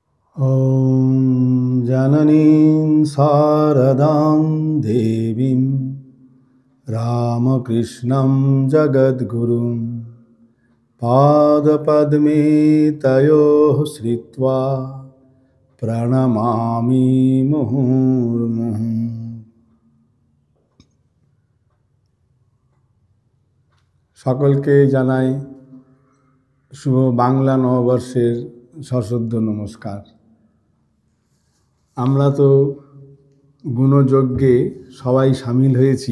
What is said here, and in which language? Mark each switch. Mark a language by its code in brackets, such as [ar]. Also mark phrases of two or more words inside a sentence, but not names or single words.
[sa] ॐ जननीं शारदां देवीं रामकृष्णं जगद्गुरुं पादपद्मे तयोः श्रित्वा प्रणमामि मुहुर्मुहुः। [bn] সকলকে জানাই শুভ বাংলা নববর্ষের সশ্রদ্ধ নমস্কার। আমরা তো গুণযজ্ঞে সবাই সামিল হয়েছি।